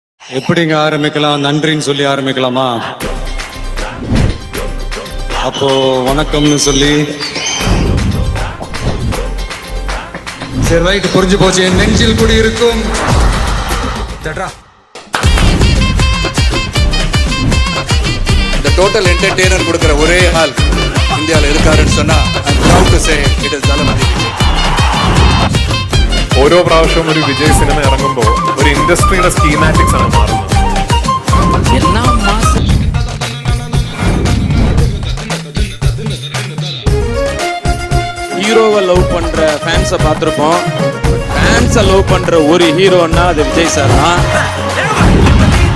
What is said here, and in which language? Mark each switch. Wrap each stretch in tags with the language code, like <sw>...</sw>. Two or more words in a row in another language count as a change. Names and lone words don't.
<ta>எப்படிங்க ஆரம்பிக்கலாம்? நன்றின்னு சொல்லி ஆரம்பிக்கலாமா? அப்போ வணக்கம்னு சொல்லி. சரி, ரைட், புரிஞ்சு போச்சு. என் நெஞ்சில் கூடி இருக்கும். இந்த</ta> <en>total entertainer</en> <ta>கொடுக்கிற ஒரே ஆள் இந்தியாவில் இருக்காருன்னு சொன்னா</ta> <en>I'm proud to say it is</en> <ta>தளபதி.</ta> <ml>ഓരോ പ്രാവശ്യവും ഒരു വിജയ് സിനിമ ഇറങ്ങുമ്പോൾ ഒരു ഇൻഡസ്ട്രിയുടെ സ്കീമാറ്റിക്സ് ആണ് മാറുന്നത്.</ml> <ta>ஹீரோவை லவ் பண்ற ஃபேன்ஸை பார்த்துருப்போம். ஃபேன்ஸை லவ் பண்ற ஒரு ஹீரோன்னா அது விஜய் சார் தான்.</ta>